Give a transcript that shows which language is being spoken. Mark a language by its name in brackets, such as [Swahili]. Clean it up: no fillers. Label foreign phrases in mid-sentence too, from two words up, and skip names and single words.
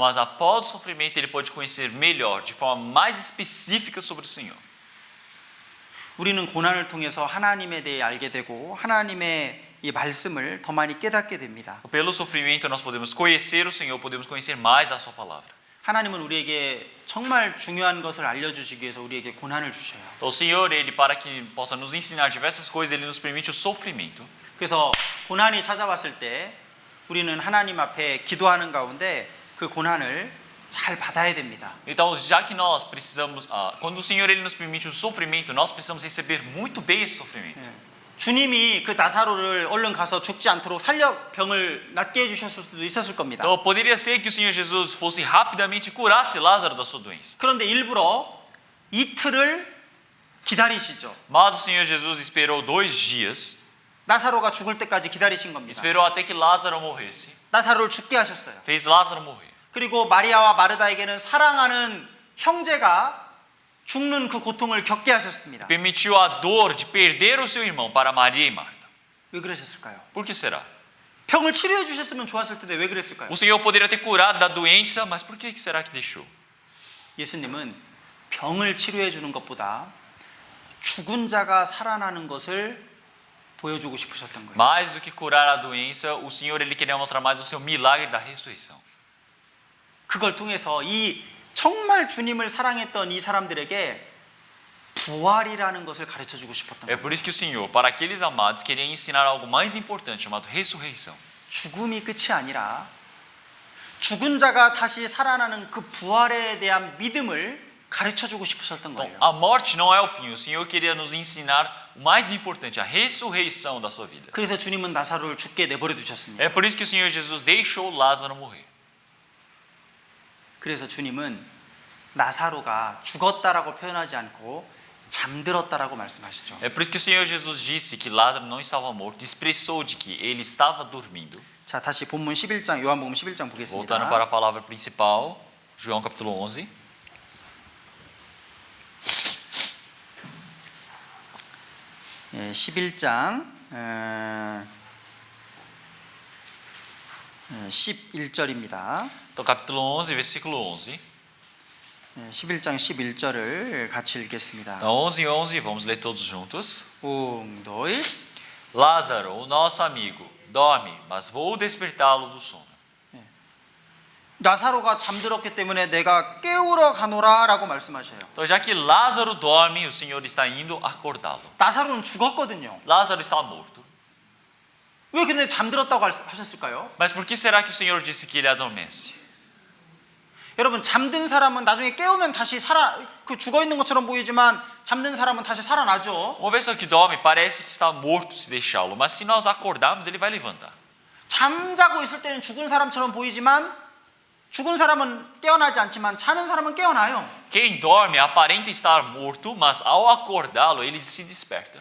[Portuguese] Mas após o sofrimento, ele pode conhecer melhor, de forma mais específica sobre o Senhor. [Korean] 우리는 고난을 통해서 하나님에 대해 알게 되고 하나님의 이 말씀을 더 많이 깨닫게 됩니다. [Portuguese] Pelo sofrimento nós podemos conhecer o Senhor, podemos conhecer mais a sua palavra. [Korean] 하나님은 우리에게 정말 중요한 것을 알려주시기 위해서 우리에게 고난을 주셔요. [Portuguese] Então o Senhor, ele para que possa nos ensinar diversas coisas, ele nos permite o sofrimento. [Korean] 그래서 고난이 찾아왔을 때 우리는 하나님 앞에 기도하는 가운데 그 고난을 잘 받아야 됩니다. [Portuguese] Então, já que nós precisamos, quando o Senhor ele nos permite o sofrimento, nós precisamos receber muito bem esse sofrimento. [Korean] 주님이 그 나사로를 얼른 가서 죽지 않도록 살려 병을 낫게 해주셨을 수도 있었을 겁니다. [Portuguese] Então, poderia ser que o Senhor Jesus fosse rapidamente e curasse Lázaro da sua doença. [Korean] 그런데 일부러 이틀을 기다리시죠. [Portuguese] Mas o Senhor Jesus esperou 2 dias, [Korean] 나사로가 죽을 때까지 기다리신 겁니다. [Portuguese] esperou até que Lázaro morresse, [Korean] 나사로를 죽게 하셨어요. [Portuguese] fez Lázaro morrer. [Korean] 그리고 마리아와 마르다에게는 사랑하는 형제가 죽는 그 고통을 겪게 하셨습니다. [Portuguese] Permitiu a dor de perder o seu irmão para Maria e Marta. [Korean] 왜 그러셨을까요? [Portuguese] Por que será? [Korean] 병을 치료해 주셨으면 좋았을 텐데 왜 그랬을까요? [Portuguese] O Senhor poderia ter curado da doença, mas por que será que deixou? [Korean] 예수님은 병을 치료해 주는 것보다 죽은 자가 살아나는 것을 보여주고 싶으셨던 거예요. [Portuguese] Mais do que curar a doença, o Senhor ele queria mostrar mais o seu milagre da ressurreição. [Korean] 그걸 통해서 이 정말 주님을 사랑했던 이 사람들에게 부활이라는 것을 가르쳐 주고 싶었던 [Portuguese] É [Korean] 거예요. [Portuguese] por isso que o Senhor, para aqueles amados, queria ensinar algo mais importante, chamado ressurreição. [Korean] 죽음이 끝이 아니라 죽은 자가 다시 살아나는 그 부활에 대한 믿음을 가르쳐 주고 싶으셨던 [Portuguese] Então, [Korean] 거예요. [Portuguese] a morte não é o fim. O Senhor queria nos ensinar o mais importante, a ressurreição da sua vida. [Korean] 그래서 주님은 나사로를 죽게 내버려 두셨습니다. [Portuguese] É por isso que o Senhor Jesus deixou Lázaro morrer. [Korean] 그래서 주님은 나사로가 죽었다라고 표현하지 않고 잠들었다라고 말씀하시죠. [Portuguese] É por isso que o Senhor Jesus disse que Lázaro não estava morto, expressou de que ele estava dormindo. [Korean] 자, 다시 본문 11장 요한복음 11장 [Portuguese] Voltando [Korean] 보겠습니다. [Portuguese] para a palavra principal, João capítulo 11. [Korean] 예, 11장 11절입니다. [Portuguese] Então, capítulo 11, versículo 11. [Korean] 11장 11절을 같이 읽겠습니다. [Portuguese] Então, 11:11, vamos ler todos juntos. 1, 2. Lázaro, o nosso amigo, dorme, mas vou despertá-lo do sono. [Korean] 나사로가 잠들었기 때문에 내가 깨우러 가노라라고 말씀하셔요. [Portuguese] Então, já que Lázaro dorme, o Senhor está indo acordá-lo. [Korean] 나사로는 죽었거든요. [Portuguese] Lázaro está morto. [Korean] 왜 근데 잠들었다고 하셨을까요? [Portuguese] Mas por que será que o Senhor disse que ele adormece? [Korean] 여러분, 잠든 사람은 나중에 깨우면 다시 죽어 있는 것처럼 보이지만 잠든 사람은 다시 살아나죠. [Portuguese] Uma pessoa que dorme parece que está morto se deixá-lo, mas se nós acordarmos, ele vai levantar. [Korean] 잠자고 있을 때는 죽은 사람처럼 보이지만 죽은 사람은 깨어나지 않지만 자는 사람은 깨어나요. [Portuguese] Quem dorme aparenta estar morto, mas ao acordá-lo, ele se desperta.